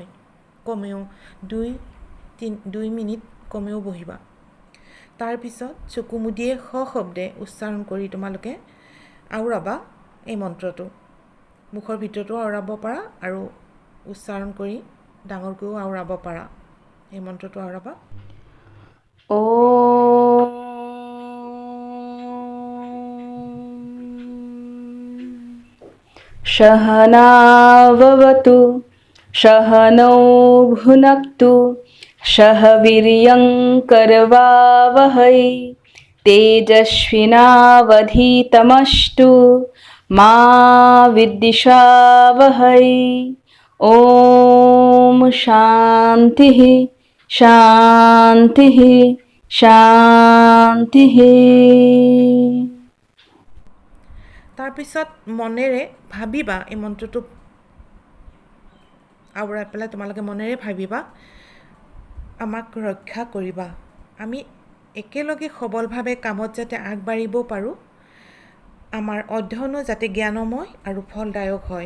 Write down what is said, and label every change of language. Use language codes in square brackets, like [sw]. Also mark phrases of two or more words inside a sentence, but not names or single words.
[as] কমেও 2 মিনিট কমেও বহিবা। তাৰপিছত চকু মুদিয়ে সশব্দে উচ্চাৰণ কৰি তোমালোকে আওৰাবা এই মন্ত্ৰটো। মুখৰ ভিতৰতো আওৰাব পাৰা আৰু উচ্চাৰণ কৰি ডাঙৰকৈও আওৰাব পাৰা। এই মন্ত্ৰটো আওৰাবা। [sa] सहनाववतु सहनौ भुनक्तु सह वीर्यं करवावहै तेजस्विनावधीतमस्तु मा विद्विषावहै। ॐ शान्तिः शान्तिः शान्तिः। [as] তাৰপিছত মনেৰে ভাবিবা, এই মন্ত্ৰটো আওৰাই পেলাই তোমালোকে মনেৰে ভাবিবা, আমাক ৰক্ষা কৰিবা। আমি একেলগে সবলভাৱে কামত যাতে আগবাঢ়িব পাৰোঁ, আমাৰ অধ্যয়নো যাতে জ্ঞানময় আৰু ফলদায়ক হয়।